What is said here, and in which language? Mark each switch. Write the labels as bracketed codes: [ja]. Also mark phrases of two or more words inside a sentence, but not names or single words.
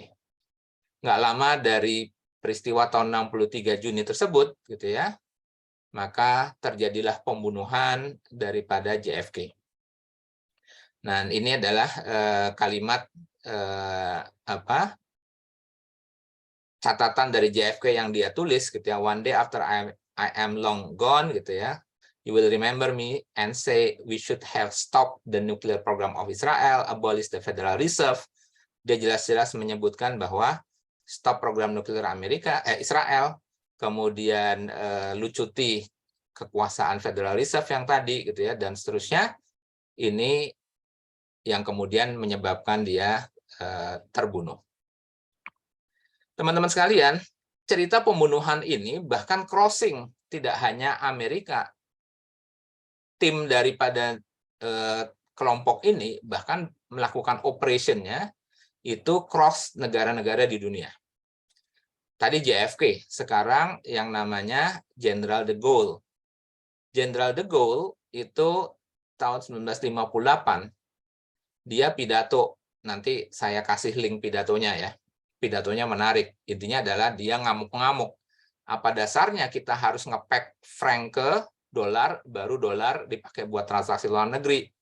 [id] Nggak lama dari peristiwa tahun 63 Juni tersebut, gitu ya, maka terjadilah pembunuhan daripada JFK. Nah, ini adalah kalimat catatan dari JFK yang dia tulis, gitu ya. [en] One day after I am long gone, [id] gitu ya, [en] you will remember me and say we should have stopped the nuclear program of Israel, abolish the Federal Reserve. [id] Dia jelas-jelas menyebutkan bahwa stop program nuklir Israel, kemudian lucuti kekuasaan Federal Reserve yang tadi, gitu ya, dan seterusnya. Ini yang kemudian menyebabkan dia terbunuh. Teman-teman sekalian, cerita pembunuhan ini bahkan crossing, tidak hanya Amerika. Tim daripada kelompok ini bahkan melakukan operasinya itu cross negara-negara di dunia. Tadi JFK, sekarang yang namanya Jenderal de Gaulle. Jenderal de Gaulle itu tahun 1958, dia pidato, nanti saya kasih link pidatonya ya. Pidatonya menarik, intinya adalah dia ngamuk-ngamuk. Apa dasarnya kita harus nge-pack franc ke dolar, baru dolar dipakai buat transaksi luar negeri.